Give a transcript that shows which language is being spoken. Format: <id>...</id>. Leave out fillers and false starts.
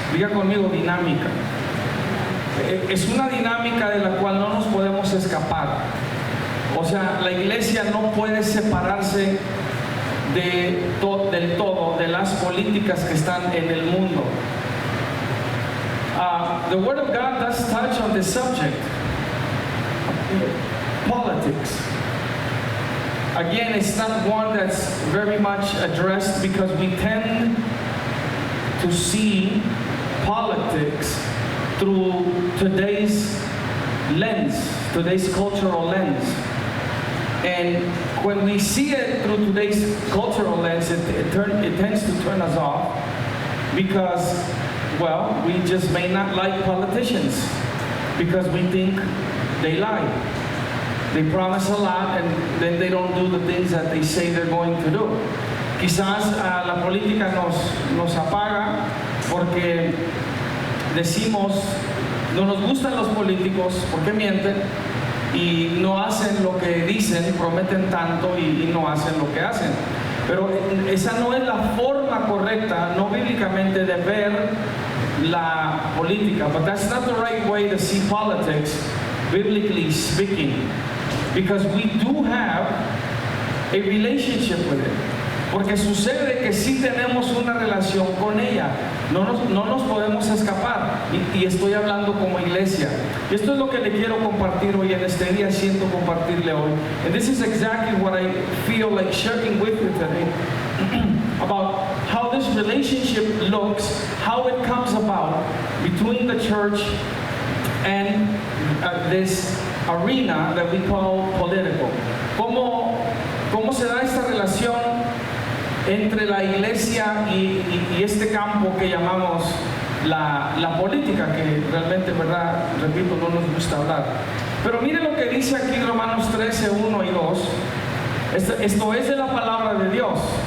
<es>Diga conmigo, dinámica. Es una dinámica de la cual no nos podemos escapar. O sea, la iglesia no puede separarse del todo de las políticas que están en el mundo.</es> <en>The Word of God does touch on this subject, politics. Again, it's not one that's very much addressed, because we tend to see politics through today's lens, today's cultural lens. And when we see it through today's cultural lens, it tends to turn us off, because, well, we just may not like politicians because we think they lie. They promise a lot and then they don't do the things that they say they're going to do.</en> <es>Quizás la política nos apaga porque decimos, no nos gustan los políticos porque mienten y no hacen lo que dicen, prometen tanto y no hacen lo que hacen. Pero esa no es la forma correcta, no bíblicamente, de ver la política.</es> <en>But that's not the right way to see politics, biblically speaking, because we do have a relationship with it.</en> <es>Porque sucede que sí tenemos una relación con ella, no nos podemos escapar, y estoy hablando como iglesia. Y esto es lo que le quiero compartir hoy, en este día siento compartirle hoy.</es> <en>And this is exactly what I feel like sharing with you today, about how this relationship looks, how it comes about between the church and this arena that we call political.</en> <es>¿Cómo se da esta relación entre la iglesia y este campo que llamamos la política, que realmente, verdad, repito, no nos gusta hablar? Pero mire lo que dice aquí Romanos 13, 1 y 2. Esto es de la palabra de Dios.</es>